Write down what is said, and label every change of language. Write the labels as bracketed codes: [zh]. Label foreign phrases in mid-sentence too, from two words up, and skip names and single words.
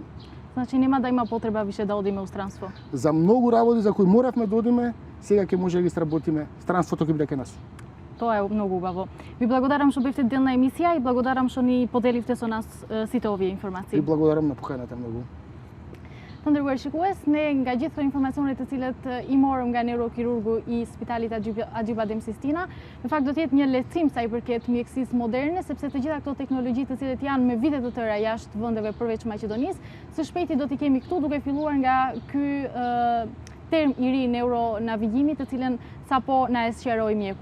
[mk] Значи нема да има потреба више да одиме у странство. За многу работи за кои моравме да одиме, сега ќе може да ги сработиме. Странството ќе биде кај нас. Тоа е многу убаво. Ви благодарам што бевте дел на емисија и благодарам што ни поделивте со нас сите овие информации. И благодарам на поканата многу. [sq] Të ndërruar shikues, ne nga gjithë këto informacionet të cilet I morëm nga neurokirurgu I Spitalit Agjibadem Sistina, në fakt do të jetë një lehtësim sa I përket mjekësisë moderne, sepse të gjitha këto teknologji të cilet janë me vite të tëra jashtë vendeve përveç Maqedonisë, së shpejti do t'i kemi këtu duke filluar nga ky term I ri neuronavigimi të cilën sapo na e sqaroi mjeku.